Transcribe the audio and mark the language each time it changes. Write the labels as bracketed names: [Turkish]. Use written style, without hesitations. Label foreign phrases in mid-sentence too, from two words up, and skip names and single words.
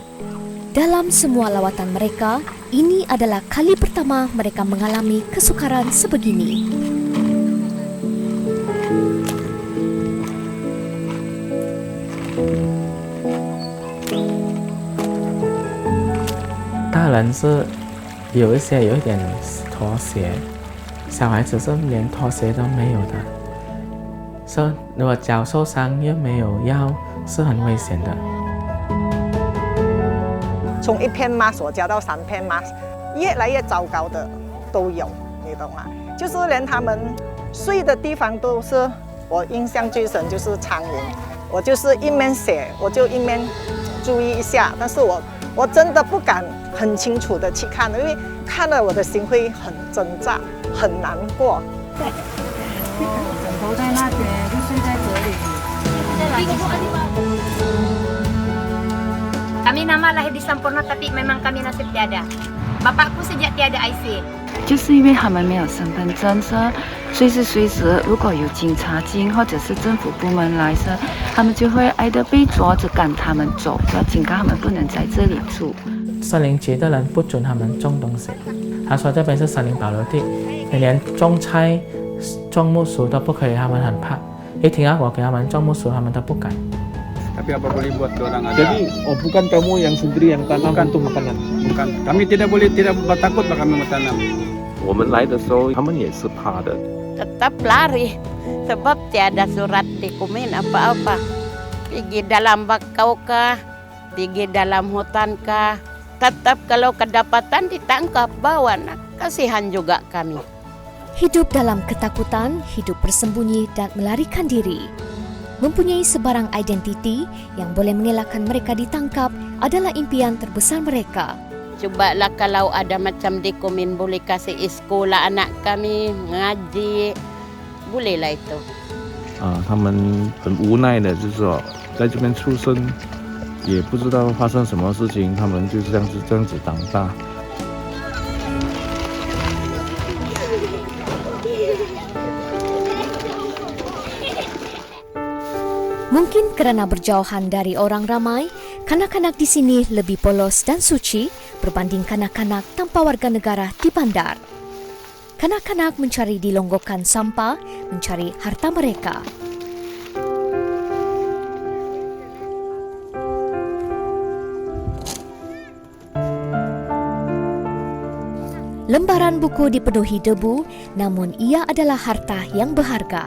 [Malay] Dalam semua lawatan mereka, ini adalah kali pertama mereka mengalami kesukaran sebegini. [Chinese] Dalam 是有一些有一点妥协，小孩子是连妥协都没有的。说如果脚受伤又没有药，是很危险的。从1片 mask 我加到3片 mask， 越来越糟糕的都有，你懂吗？就是连他们睡的地方都是，我印象最深就是苍蝇，我就是一面写，我就一面注意一下，但是我我真的不敢很清楚的去看，因为看了我的心会很挣扎，很难过。枕头在那边，就睡在这里。 [Malay] Kami nama lahir di Sampurna tapi memang kami nasib tiada. Bapakku sejak tiada IC. [Chinese] 就是因为他们没有身份证，随时如果有警察进或者是政府部门来时，他们就会挨着被抓着赶他们走，要警告他们不能在这里住。森林局的人不准他们种东西，他说这边是森林保留地，你连种菜、种木薯都不可以，他们很怕。一听到我给他们种木薯，他们都不敢。 [Malay] Tapi apa boleh buat orang ada? Jadi, bukan kamu yang sendiri yang tanam untuk makanan? Bukan. Kami tidak takut kami bertanam. [Chinese] 我们来的时候，他们也是怕的。 [Malay] Tetap lari sebab tiada surat dokumen apa-apa. Pergi dalam bakau kah, pergi dalam hutan kah, tetap kalau kedapatan ditangkap bawa. Kasihan juga kami. Hidup dalam ketakutan, hidup bersembunyi dan melarikan diri. Mempunyai sebarang identiti yang boleh mengelakkan mereka ditangkap adalah impian terbesar mereka. Cubalah kalau ada macam dokumen boleh kasih sekolah anak kami ngaji, bolehlah itu. [Chinese] 他们很无奈的，就是说在这边出生，也不知道发生什么事情，他们就这样子长大。 [Malay] Mungkin karena berjauhan dari orang ramai, kanak-kanak di sini lebih polos dan suci berbanding kanak-kanak tanpa warga negara di bandar. Kanak-kanak mencari di longgokan sampah, mencari harta mereka. Lembaran buku dipenuhi debu, namun ia adalah harta yang berharga.